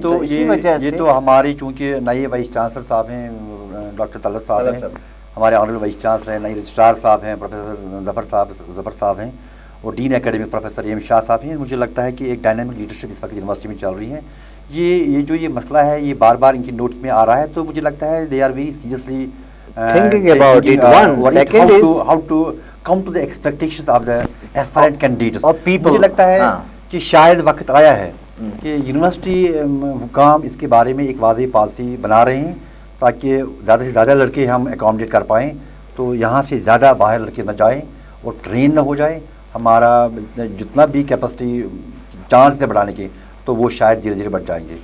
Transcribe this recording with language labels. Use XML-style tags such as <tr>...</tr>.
<ur>تو یہ تو ہماری چونکہ نئے وائس چانسلر صاحب ہیں ڈاکٹر طلعت صاحب ہیں, ہمارے آنریبل وائس چانسلر ہیں, نئے رجسٹرار صاحب ہیں پروفیسر ظفر صاحب ہیں, اور ڈین اکیڈمک پروفیسر ایم شاہ صاحب ہیں. مجھے لگتا ہے کہ ایک ڈائنامک لیڈرشپ اس وقت یونیورسٹی میں چل رہی ہے. یہ جو یہ مسئلہ ہے یہ بار بار ان کی نوٹس میں آ رہا ہے, تو مجھے لگتا ہے</ur> <en>They are very seriously thinking about it. One second is how to come to the expectations of the aspirant candidates or people.</en> <ur>مجھے لگتا ہے کہ شاید وقت آیا ہے کہ یونیورسٹی حکام اس کے بارے میں ایک واضح پالیسی بنا رہے ہیں تاکہ زیادہ سے زیادہ لڑکے ہم اکاموڈیٹ کر پائیں، تو یہاں سے زیادہ باہر لڑکے نہ جائیں اور ٹرین نہ ہو جائے. ہمارا جتنا بھی کیپیسٹی چانس ہے بڑھانے کے تو وہ شاید دھیرے دھیرے بڑھ جائیں گے.</ur>